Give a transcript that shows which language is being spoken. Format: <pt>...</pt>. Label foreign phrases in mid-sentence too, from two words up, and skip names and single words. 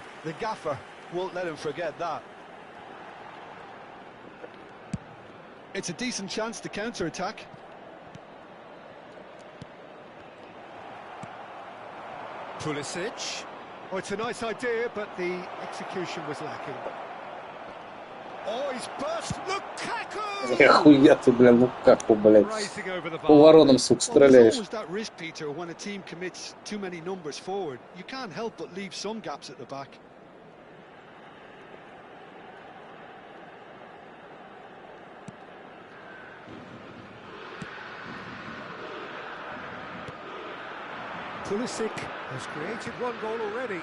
<en>The gaffer won't let him forget that. It's a decent chance to counter-attack. Pulisic. Oh, it's a nice idea, but the execution was lacking. Oh, he's burst. Lukaku!</en> <ru>Охуя ты, бля, Лукаку, блядь.</ru> <en>Rising over the bar.</en> <ru>По воронам, сука,</ru> <en>Well, there's</en> <ru>стреляешь.</ru> <en>always that risk, Peter, when a team commits too many numbers forward. You can't help but leave some gaps at the back. Pulisic has created one goal already.</en>